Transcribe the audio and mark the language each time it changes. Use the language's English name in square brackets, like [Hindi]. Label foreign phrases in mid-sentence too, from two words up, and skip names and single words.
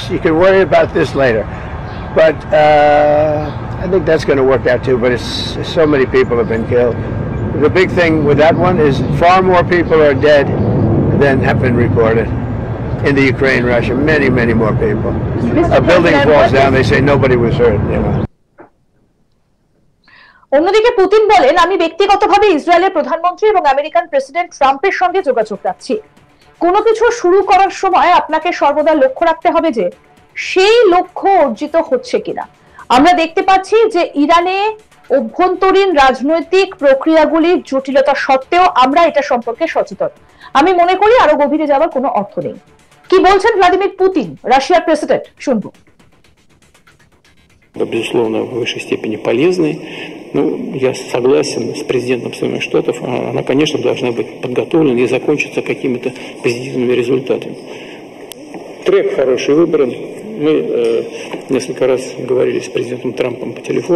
[English] You can worry about this later. But I think that's going to work out too, but it's so many people have been killed. The big thing with that one is far more people are dead than have been reported in the Ukraine, Russia. Many, many more people. A building falls down, they say nobody was hurt, you know. [Bangla] অন্যদিকে পুতিন বলেন আমি ব্যক্তিগতভাবে ইসরায়েলের প্রধানমন্ত্রী এবং আমেরিকান প্রেসিডেন্ট ট্রাম্পের সঙ্গে যোগাযোগ রাখছি। কোনো কিছু শুরু করার সময় আপনাকে সর্বদা লক্ষ্য রাখতে হবে যে সেই লক্ষ্য অর্জিত হচ্ছে কিনা। আমরা দেখতে পাচ্ছি যে ইরানে অভ্যন্তরীণ রাজনৈতিক প্রক্রিয়াগুলির জটিলতা সত্ত্বেও আমরা এটা সম্পর্কে সচেতন। আমি মনে করি আরো গভীরে যাওয়ার কোনো অর্থ নেই। কি বলছেন ভ্লাদিমির পুতিন, রাশিয়ার প্রেসিডেন্ট, শুনবো। [Russian] Безусловно, в высшей степени полезной. Ну, я согласен с президентом Соединенных Штатов. Она, конечно, должна быть подготовлена и закончиться какими-то позитивными результатами. Трек хороший выбран. Мы несколько раз говорили с президентом Трампом по телефону.